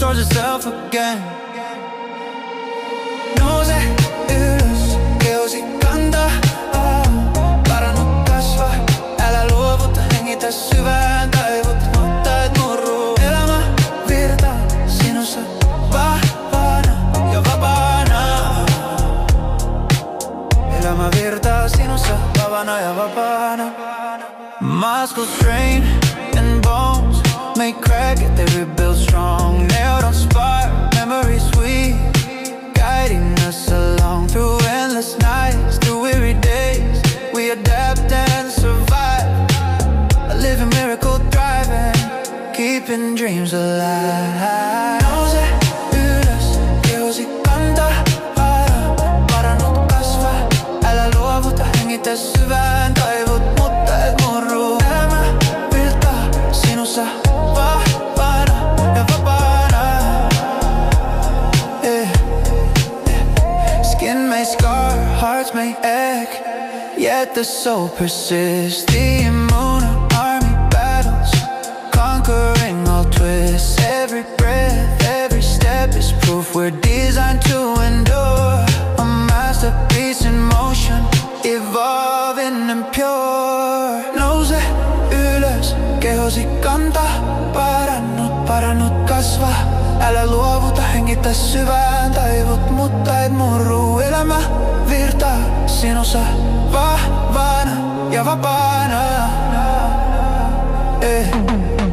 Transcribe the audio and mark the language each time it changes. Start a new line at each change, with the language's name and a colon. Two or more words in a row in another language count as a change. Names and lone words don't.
English: myself again.
Finnish: Nouse ylös, kehosi kantaa, parannut kasvaa. Älä luovuta, hengitä syvään, taivut, mutta et murru. Elämä virtaa sinussa vahvana ja vapaana. Elämä virtaa sinussa vahvana ja vapaana.
English: Muscles strain and bones may crack it, they rebuild strong. Nailed on spark, memories sweet, guiding us along through endless nights, through weary days. We adapt and survive, a living miracle thriving, keeping dreams alive.
Finnish: Nouse ylös, kehosi kantaa, parannut kasvaa. Älä luovuta, hengitä syvään, taivut, mutta et murru. Elämä virtaa sinussa vahvana ja vapaana.
English: Skin may scar, hearts may ache, yet the soul persists. The immune army battles, conquering all twists. Every breath, every step is proof we're designed to endure. A masterpiece in motion, evolving and pure.
Finnish: Nouse ylös, kehosi kantaa, parannut kasvaa. Älä luovuta, hengitä syvään, taivut, mutta et murru. Elämä virtaa sinussa vahvana ja vapaana.